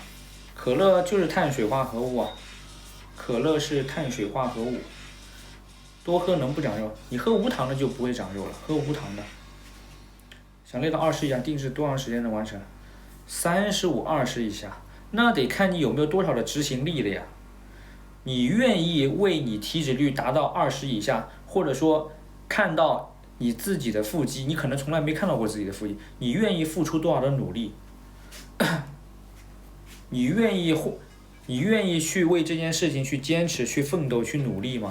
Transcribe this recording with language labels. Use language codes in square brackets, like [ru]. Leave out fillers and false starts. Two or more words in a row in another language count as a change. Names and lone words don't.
[zh] 可樂就是碳水化合物啊，可樂是碳水化合物，多喝能不長肉？你喝無糖的就不會長肉了，喝無糖的。想練到20以下，定制多長時間能完成？35-20以下，那得看你有沒有多少的執行力了呀。你願意為你體脂率達到20以下，或者說看到你自己的腹肌，你可能從來沒看到過自己的腹肌，你願意付出多少的努力？你願意去為這件事情去堅持、去奮鬥、去努力嗎？